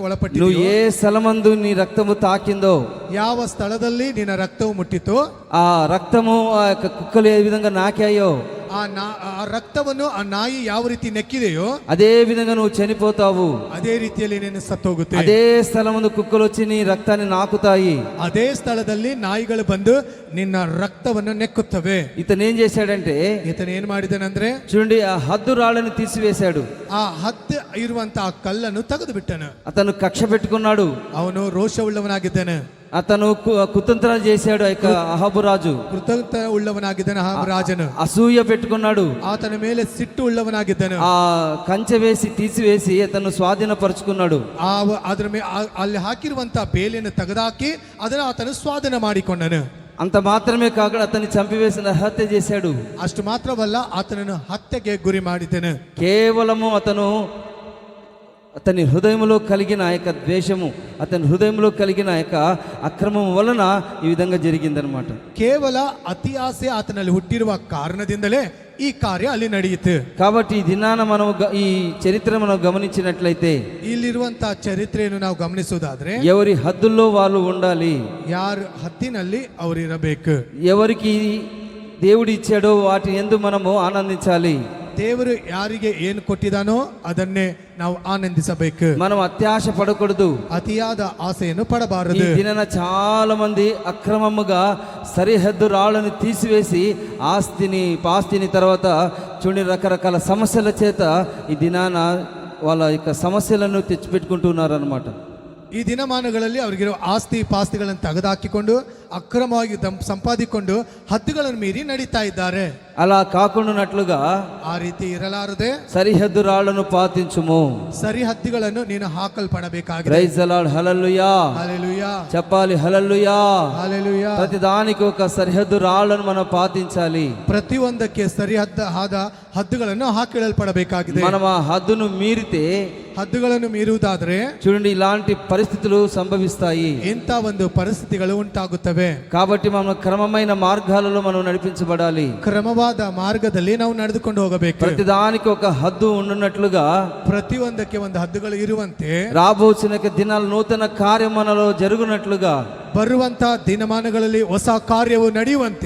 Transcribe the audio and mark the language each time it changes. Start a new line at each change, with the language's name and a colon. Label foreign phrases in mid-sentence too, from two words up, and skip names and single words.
Telugu: నువ్వు
Kannada: ಒಳಪಟ್ಟಿದ್ಯೋ,
Telugu: ఏ స్థలమందు నీ రక్తము తాకిందో,
Kannada: ಯಾವ ಸ್ಥಳದಲ್ಲಿ ನಿನ್ನ ರಕ್ತವು ಮುಟ್ಟಿತೋ,
Telugu: ఆ రక్తము ఆ యొక్క కుక్కలు ఏ విధంగా నాకాయో
Kannada: ಆ ರಕ್ತವನ್ನು ಆ ನಾಯಿ ಯಾವ ರೀತಿ ನೆಕ್ಕಿದೆಯೋ
Telugu: అదే విధంగా నువ్వు చనిపోతావు.
Kannada: ಅದೇ ರೀತಿಯಲ್ಲಿ ನೀನು ಸತ್ತೋಗುತ್ತೆ.
Telugu: అదే స్థలమందు కుక్కలు వచ్చి నీ రక్తాన్ని నాకుతాయి.
Kannada: ಅದೇ ಸ್ಥಳದಲ್ಲಿ ನಾಯಿಗಳು ಬಂದು ನಿನ್ನ ರಕ್ತವನ್ನು ನೆಕ್ಕುತ್ತವೆ.
Telugu: ఇతను ఏం చేశాడంటే
Kannada: ಈತನ ಏನ್ ಮಾಡಿದನಂದ್ರೆ
Telugu: చూడండి ఆ హద్దు రాళ్ళని తీసివేశాడు.
Kannada: ಆ ಹದ್ದು ಇರುವಂತ ಆ ಕಲ್ಲನ್ನು ತೆಗೆದು ಬಿಟ್ಟನು.
Telugu: అతను కక్ష పెట్టుకున్నాడు.
Kannada: ಅವನು ರೋಷವುಳ್ಳವನಾಗಿದ್ದಾನೆ.
Telugu: అతను కుతంత్రాలు చేశాడు. ఆ యొక్క అహాబు రాజు
Kannada: ಕೃತಜ್ಞ ಉಳ್ಳವನಾಗಿದ್ದಾನೆ. ಆ ರಾಜನು
Telugu: అసూయ పెట్టుకున్నాడు.
Kannada: ಆತನ ಮೇಲೆ ಸಿಟ್ಟು ಉಳ್ಳವನಾಗಿದ್ದನು.
Telugu: ఆ కంచె వేసి తీసివేసి అతను స్వాధీనపరుచుకున్నాడు.
Kannada: ಅದ್ರ ಅಲ್ಲಿ ಹಾಕಿರುವಂತ ಬೇಲಿಯನ್ನು ತೆಗೆದಾಕಿ ಅದನ್ನು ಆತನು ಸ್ವಾಧೀನ ಮಾಡಿಕೊಂಡನು.
Telugu: అంత మాత్రమే కాకుండా అతన్ని చంపివేసిన హత్య చేశాడు.
Kannada: ಅಷ್ಟು ಮಾತ್ರವಲ್ಲ, ಆತನನ್ನು ಹತ್ಯೆಗೆ ಗುರಿ ಮಾಡಿದ್ದನು.
Telugu: కేవలము అతని హృదయంలో కలిగిన ఆ యొక్క ద్వేషము, అతని హృదయంలో కలిగిన ఆ యొక్క అక్రమం వలన ఈ విధంగా జరిగిందనమాట.
Kannada: ಕೇವಲ ಅತಿ ಆಸೆ ಆತನಲ್ಲಿ ಹುಟ್ಟಿರುವ ಕಾರಣದಿಂದಲೇ ಈ ಕಾರ್ಯ ಅಲ್ಲಿ ನಡೆಯಿತು.
Telugu: కాబట్టి ఈ దినాన మనం ఈ చరిత్ర మనం గమనించినట్లయితే
Kannada: ಇಲ್ಲಿರುವಂತ ಚರಿತ್ರೆಯನ್ನು ನಾವು ಗಮನಿಸುವುದಾದ್ರೆ
Telugu: ఎవరి హద్దుల్లో వాళ్ళు ఉండాలి,
Kannada: ಯಾರ ಹದ್ದಿನಲ್ಲಿ ಅವರು ಇರಬೇಕು,
Telugu: ఎవరికి దేవుడు ఇచ్చాడో వాటి యందు మనము ఆనందించాలి.
Kannada: ದೇವರು ಯಾರಿಗೆ ಏನು ಕೊಟ್ಟಿದಾನೋ ಅದನ್ನೇ ನಾವು ಆನಂದಿಸಬೇಕು.
Telugu: మనం అత్యాశ పడకూడదు.
Kannada: ಅತಿಯಾದ ಆಶಯನ್ನು
Telugu: ఈ
Kannada: ಪಡಬಾರದು.
Telugu: దినాన చాలా మంది అక్రమముగా సరిహద్దు రాళ్ళని తీసివేసి పాస్తిని తర్వాత చూడండి రకరకాల సమస్యల చేత ఈ దినాన వాళ్ళ యొక్క సమస్యలను తెచ్చిపెట్టుకుంటున్నారు అనమాట.
Kannada: ಈ ದಿನಮಾನಗಳಲ್ಲಿ ಅವರಿಗಿರೋ ಆಸ್ತಿ ಪಾಸ್ತಿಗಳನ್ನು ತೆಗೆದುಹಾಕಿಕೊಂಡು ಅಕ್ರಮವಾಗಿ ಸಂಪಾದಿಕೊಂಡು ಹದ್ದುಗಳನ್ನು ಮೀರಿ ನಡೀತಾ ಇದ್ದಾರೆ.
Telugu: అలా కాకుండానట్లుగా
Kannada: ಆ ರೀತಿ ಇರಲಾರದೆ
Telugu: సరిహద్దు రాళ్లను పాతించుము.
Kannada: ಸರಿಹದ್ದುಗಳನ್ನು ನೀನು ಹಾಕಲ್ಪಡಬೇಕಾಗಿದೆ.
English: Praise the Lord,
Telugu: హల్లెలూయా హల్లెలూయా చెప్పాలి. హల్లెలూయా. హల్లెలూయా. ప్రతి దానికి ఒక సరిహద్దు రాళ్లను మనం పాటించాలి.
Kannada: ಪ್ರತಿಯೊಂದಕ್ಕೆ ಸರಿಹದ್ದ ಹದ್ದುಗಳನ್ನು ಹಾಕಿಡಲ್ಪಡಬೇಕಾಗಿದೆ.
Telugu: మనం ఆ హద్దును మీరితే
Kannada: ಹದ್ದುಗಳನ್ನು ಮೀರುವುದಾದ್ರೆ
Telugu: చూడండి ఇలాంటి పరిస్థితులు సంభవిస్తాయి.
Kannada: ಇಂಥ ಒಂದು ಪರಿಸ್ಥಿತಿಗಳು ಉಂಟಾಗುತ್ತವೆ.
Telugu: కాబట్టి మనం క్రమమైన మార్గాలలో మనం నడిపించబడాలి.
Kannada: ಕ್ರಮವಾದ ಮಾರ್ಗದಲ್ಲಿ ನಾವು ನಡೆದುಕೊಂಡು ಹೋಗಬೇಕು.
Telugu: ప్రతి దానికి ఒక హద్దు ఉన్నట్లుగా
Kannada: ಪ್ರತಿಯೊಂದಕ್ಕೆ ಒಂದು ಹದ್ದುಗಳು ಇರುವಂತೆ
Telugu: రాబోచిన దినాల నూతన కార్యం మనలో జరుగునట్లుగా
Kannada: ಬರುವಂತ ದಿನಮಾನಗಳಲ್ಲಿ ಹೊಸ ಕಾರ್ಯವು ನಡೆಯುವಂತೆ